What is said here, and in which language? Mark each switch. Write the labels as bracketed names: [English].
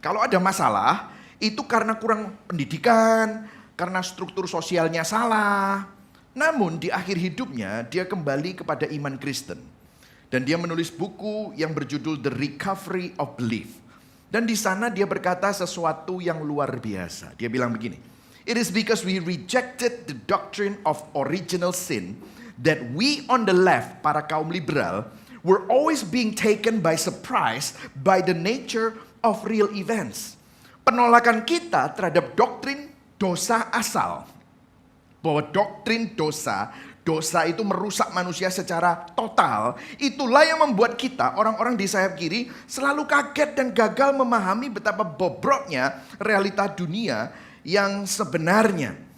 [Indonesian] Kalau ada masalah, itu karena kurang pendidikan, karena struktur sosialnya salah. Namun di akhir hidupnya dia kembali kepada iman Kristen. Dan dia menulis buku yang berjudul The Recovery of Belief. Dan di sana dia berkata sesuatu yang luar biasa. Dia bilang begini, [English] "It is because we rejected the doctrine of original sin that we on the left, [Indonesian] para kaum liberal, [English] were always being taken by surprise by the nature of real events." [Indonesian] Penolakan kita terhadap doktrin dosa asal. Bahwa doktrin dosa itu merusak manusia secara total. Itulah yang membuat kita, orang-orang di sayap kiri, selalu kaget dan gagal memahami betapa bobroknya realita dunia yang sebenarnya.